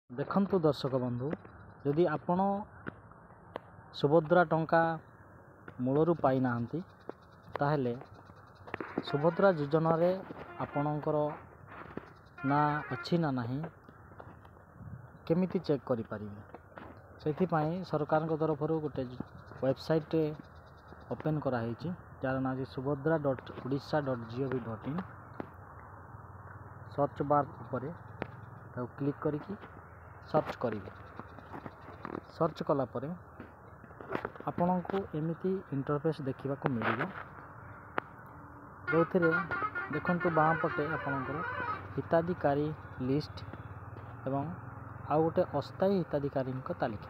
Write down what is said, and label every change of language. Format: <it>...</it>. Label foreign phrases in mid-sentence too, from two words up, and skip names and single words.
<or>ଦେଖନ୍ତୁ ଦର୍ଶକ ବନ୍ଧୁ, ଯଦି ଆପଣ ସୁଭଦ୍ରା ଟଙ୍କା ମୂଳରୁ ପାଇନାହାନ୍ତି ତାହେଲେ ସୁଭଦ୍ରା ଯୋଜନାରେ ଆପଣଙ୍କର ନାଁ ଅଛି ନା ନାହିଁ କେମିତି ଚେକ୍ କରିପାରିବେ। ସେଥିପାଇଁ ସରକାରଙ୍କ ତରଫରୁ ଗୋଟେ ୱେବସାଇଟ୍ରେ ଓପେନ୍ କରାହେଇଛି, ଯାହାର ନାଁ ଅଛି subhadra.odisha.gov.in।</or> <en>search bar</en> <or>ଉପରେ ତାକୁ କ୍ଲିକ୍ କରିକି ସର୍ଚ୍ଚ କରିବେ। ସର୍ଚ୍ଚ କଲା ପରେ ଆପଣଙ୍କୁ ଏମିତି ଇଣ୍ଟରଫେସ୍ ଦେଖିବାକୁ ମିଳିବ, ଯେଉଁଥିରେ ଦେଖନ୍ତୁ ବାମ ପଟେ ଆପଣଙ୍କର ହିତାଧିକାରୀ ଲିଷ୍ଟ ଏବଂ ଆଉ ଗୋଟେ ଅସ୍ଥାୟୀ ହିତାଧିକାରୀଙ୍କ ତାଲିକା।</or>